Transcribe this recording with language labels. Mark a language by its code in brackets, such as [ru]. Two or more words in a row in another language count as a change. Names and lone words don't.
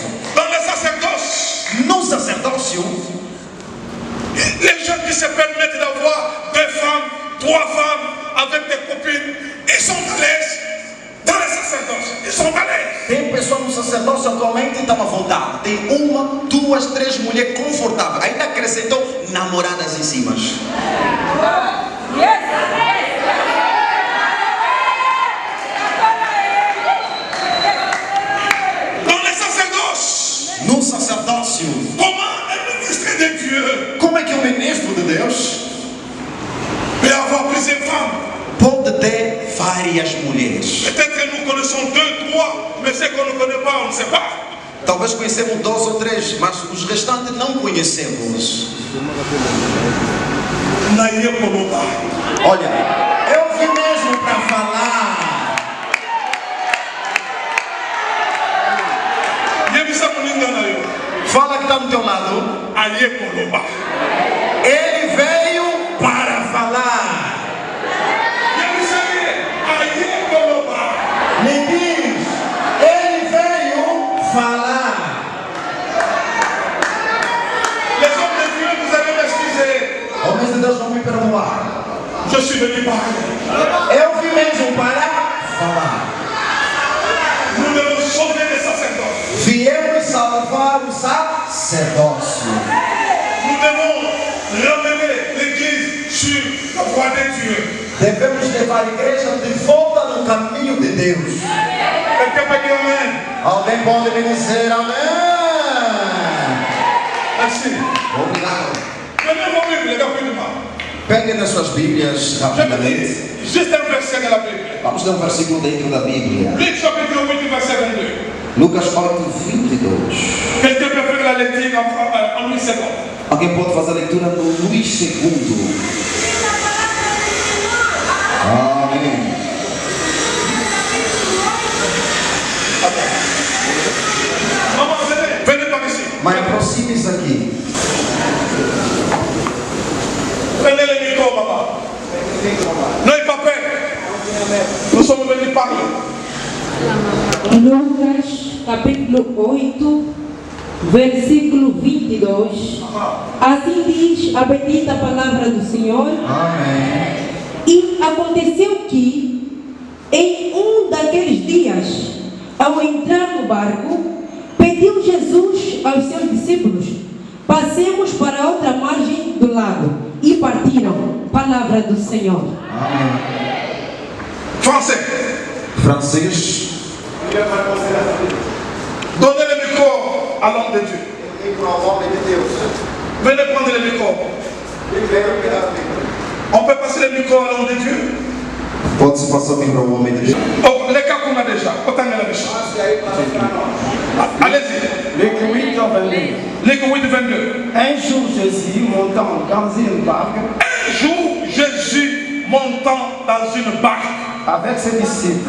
[fr] Dans les sacerdoces, [pt] No sacerdócio, [fr] les gens qui se permettent d'avoir 2 femmes, 3 femmes avec des copines, ils sont à l'aise. Dans les sacerdoces, ils sont à l'aise. [pt] tem pessoas no sacerdócio atualmente que estão à vontade. Tem 1, 2, 3 mulheres confortáveis. Ainda acrescentou namoradas em cima. [fr] Dans les sacerdoces, [pt] No sacerdócio, [fr] comment un ministre de Dieu [pt] como é que o ministro de Deus [fr] peut avoir plusieurs femmes? [pt] pode ter várias mulheres? [fr] Peut-être que nous connaissons 2, 3, mais ce qu'on ne connaît pas, on ne sait pas. [pt] Talvez conhecemos 2 ou 3, mas os restantes não conhecemos. Naïe Koloba. Olha, eu vim mesmo para falar. Fala que está do teu lado. Aïe Koloba. Ele veio para falar. Me diz, ele veio falar. [fr] Les hommes de Dieu, vous allez m'excuser. [pt] Homens de Deus vão me perdoar. [fr] Je suis venu parler. [pt] Eu vim mesmo para falar. [fr] Nous devons sauver les sacerdotes. [pt] Viemos salvar o sacerdócio. [fr] Nous devons ramener l'église sur la voie de Dieu. [pt] Devemos levar a igreja de volta no caminho de Deus. [fr] Quelqu'un peut dire amen. [pt] Alguém pode me dizer amém? [fr] Merci. [pt] Obrigado. [fr] Prenez vos Bibles, les gars, plus de mal. [pt] Peguem nas suas Bíblias [fr] Je me [pt] rapidamente. [fr] dis, juste un verset de la Bible. [pt] Vamos ler um versículo dentro da Bíblia. [fr] Luc chapitre 8, verset 22. [pt] Lucas 8:22. [fr] Quelqu'un peut faire la lecture en 8 secondes. [pt] Alguém pode fazer a leitura no Luís II. Amém. [fr] Maman, venez par ici. [pt] Mas aproxime-se aqui. [fr] Prenez le micro, maman. N'ayez pas peur. Nous sommes venus parler. [pt] Lucas, capítulo 8, versículo 22. Assim diz a bendita palavra do Senhor. Amém. E aconteceu que, em um daqueles dias, ao entrar no barco, pediu Jesus aos seus discípulos: passemos para a outra margem do lago. E partiram. Palavra do Senhor. Amém. [fr] Français. [pt] Francês. [fr] Donnez le micro à l'homme de Dieu. Venez prendre le micro. On peut passer le micro à l'homme de Dieu. [pt] Pode-se passar o micro ao homem de Deus. [fr] Oh, les cas qu'on a déjà. Autant qu'il y en a déjà. Allez-y. Luc 8, 22. Luc 8, 22. Un jour, Jésus, montant dans une barque Un jour, Jésus montant dans une barque avec ses disciples,